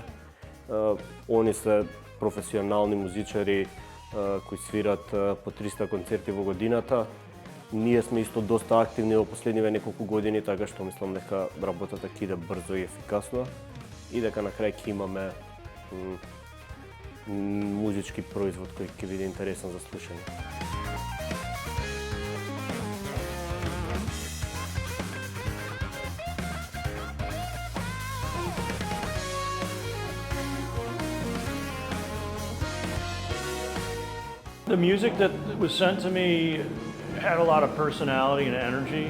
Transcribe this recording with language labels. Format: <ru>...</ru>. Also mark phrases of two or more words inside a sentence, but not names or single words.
<mk>Они се професионални музичари кои свират по 300 концерти во годината. Ние сме исто доста активни во последниве неколку години, така што мислам дека работата ќе иде брзо и ефикасно и дека на крај ќе имаме музички производ кој ќе биде интересен за слушање.</mk> <en>The music that was sent to me had a lot of personality and energy.</en>